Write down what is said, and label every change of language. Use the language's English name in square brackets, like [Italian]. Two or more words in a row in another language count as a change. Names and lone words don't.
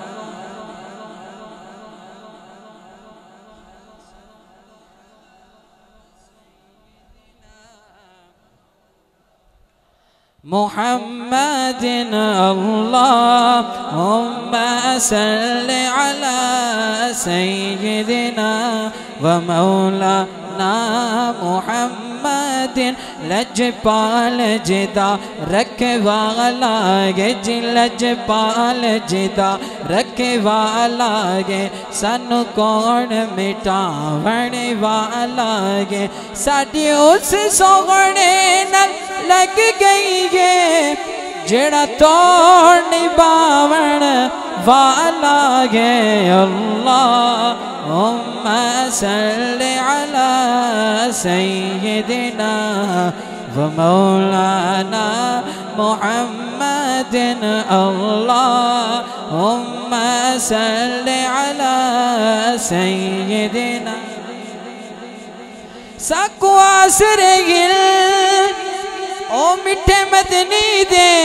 [Arabic] محمد اللهم صل على سيدنا ومولانا محمد. [Punjabi] لجپال جدا رکھوالا گے جی، لجپال جدا رکھوالا گے، سانوں کون مٹاون والا گے. ساڈی اس سوہݨے نال لگ گئی ہے جیڑا توڑ نبھاون والا ہے. [Arabic] اللهم صل على سيدنا ومولانا محمد اللهم صل على سيدنا. [Saraiki] ساکوں آسرے گل او مٹھے مدنی دے